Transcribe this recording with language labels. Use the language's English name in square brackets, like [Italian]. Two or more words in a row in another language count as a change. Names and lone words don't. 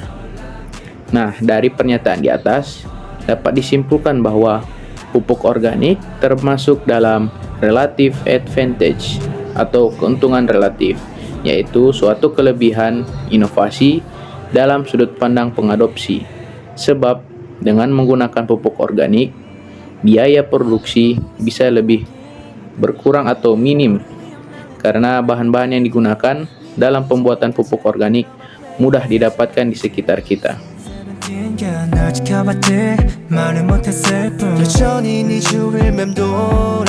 [Indonesian] Nah, dari pernyataan di atas, dapat disimpulkan bahwa pupuk organik termasuk dalam [English] relative advantage [Indonesian] atau keuntungan relatif, yaitu suatu kelebihan inovasi dalam sudut pandang pengadopsi. Sebab dengan menggunakan pupuk organik, biaya produksi bisa lebih berkurang atau minim karena bahan-bahan yang digunakan dalam pembuatan pupuk organik mudah didapatkan di sekitar kita. [Korean] 널 지켜봤지 말은 못했을 뿐 여전히 네 주위를 맴돌